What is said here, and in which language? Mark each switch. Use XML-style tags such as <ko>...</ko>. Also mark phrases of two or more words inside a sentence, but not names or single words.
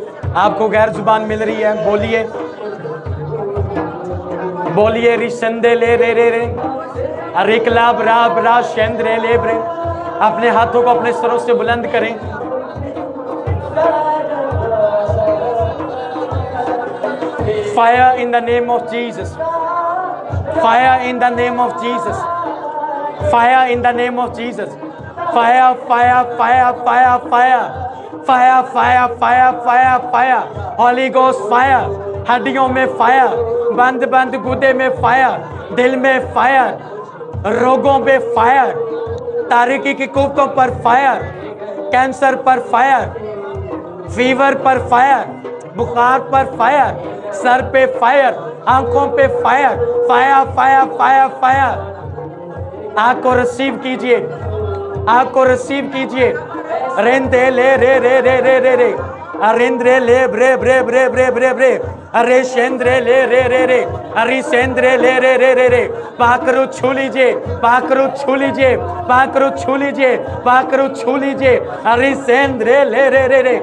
<hi>आपको गैर जुबान मिल रही है, बोलिए बोलिए। रिशंदे ले रे रे रे, अरे कलाब राब रा शेंद्रे ले ब्रे। अपने हाथों को अपने स्वरों से बुलंद करें।</hi> <en>fire in the name of Jesus, fire in the name of Jesus, fire in the name of Jesus. fire fire fire fire fire fire fire fire fire fire, holy ghost fire.</en> <hi>हड्डियों में फायर, बंद बंद गुदे में फायर, दिल में फायर, रोगों पे फायर, तारीकी की कुव्वतों पर फायर, कैंसर पर फायर, फीवर पर फायर, बुखार पर फायर, सर पे फायर, आंखों पे फायर,</hi> <en>fire fire fire fire.</en> <hi>आग को रिसीव कीजिए, आग को रिसीव कीजिए। रेंदे ले रे रे रे रे रे रे, अरिंद्रे ले ब्रे ब्रे ब्रे ब्रे ब्रे ब्रे, अरे शेंद्रे ले रे रे रे, अरे सेंद्रे ले रे रे रे रे। पाकरू छू लीजिए, पाकरू छू लीजिए, पाकरू छू लीजिए, पाकरू छू लीजिए। अरे सेंद्रे ले रे रे रे।</hi>